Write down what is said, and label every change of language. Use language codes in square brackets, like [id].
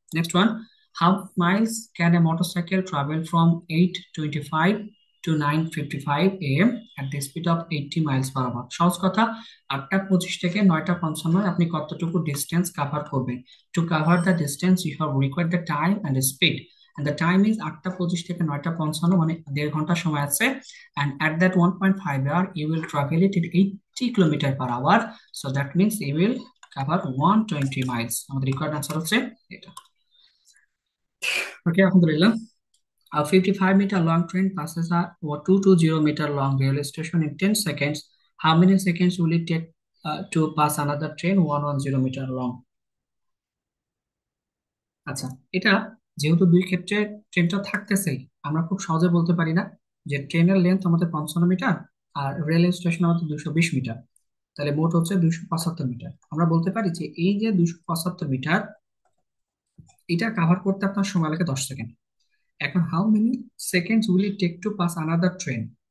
[en] Next one, how miles can a motorcycle travel from 8:25 to 9:55 AM at the speed of 80 miles per hour? [bn] সহজ কথা, 8টা 25 থেকে 9টা 55 আপনি কতটুকু distance cover করবেন? [en] to cover the distance you have required the time and speed, and the time is [bn] 8টা 25 থেকে 9টা 55, মানে 1.5 ঘন্টা সময় আছে। [en] and at that 1.5 hour you will travel it at 80 kilometre per hour, so that means you will cover 120 miles. [bn] আমাদের required answer হচ্ছে এটা। ওকে, আলহামদুলিল্লাহ। [en] A 55-meter long train passes a 220-meter long railway station in 10 seconds. How many seconds will it take to pass another train 110 meter long? [bn] আচ্ছা, এটা যেহেতু দুই ক্ষেত্রে ট্রেনটা থাকতেছেই, আমরা খুব সহজে বলতে পারি না যে ট্রেনের লেন্থ আমাদের 55 মিটার আর রেলওয়ে স্টেশন আমাদের 220 মিটার, তাহলে মোট হচ্ছে 275 মিটার। আমরা বলতে পারি যে এই যে 275 মিটার, এটা কাভার করতে আপনার সময় লাগে 10 সেকেন্ড। এখন [en] how many seconds will it take to pass another train